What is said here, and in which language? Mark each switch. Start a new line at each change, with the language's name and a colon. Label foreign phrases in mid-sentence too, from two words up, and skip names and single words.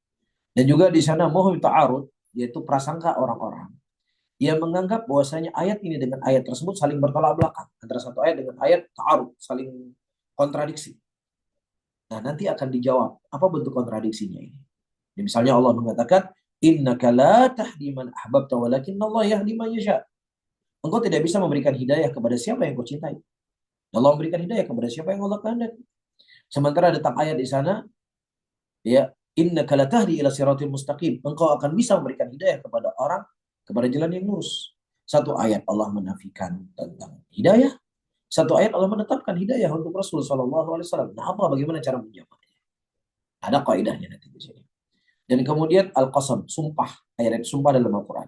Indonesian: Dan juga di sana
Arabic: موهم التعارض,
Indonesian: yaitu prasangka orang-orang yang menganggap bahwasanya ayat ini dengan ayat tersebut saling bertolak belakang. Antara satu ayat dengan ayat ta'arud, saling kontradiksi. Nah, nanti akan dijawab apa bentuk kontradiksinya ini. Ya, misalnya Allah mengatakan,
Arabic: إنك لا تهدي من أحببت ولكن الله يهدي من يشاء yasha.
Indonesian: Engkau tidak bisa memberikan hidayah kepada siapa yang kau cintai. Allah memberikan hidayah kepada siapa yang Allah kehendaki. Sementara datang ayat di sana, ya,
Arabic: إنك لا تهدي إلى صراط المستقيم.
Indonesian: Engkau akan bisa memberikan hidayah kepada orang kepada jalan yang lurus. Satu ayat Allah menafikan tentang hidayah, satu ayat Allah menetapkan hidayah untuk Rasul
Arabic: صلى الله عليه وسلم.
Indonesian: Nah, bagaimana cara menjawabnya? Ada kaidahnya nanti di sini. Dan kemudian al-qasam, sumpah, ayat sumpah dalam Al-Qur'an.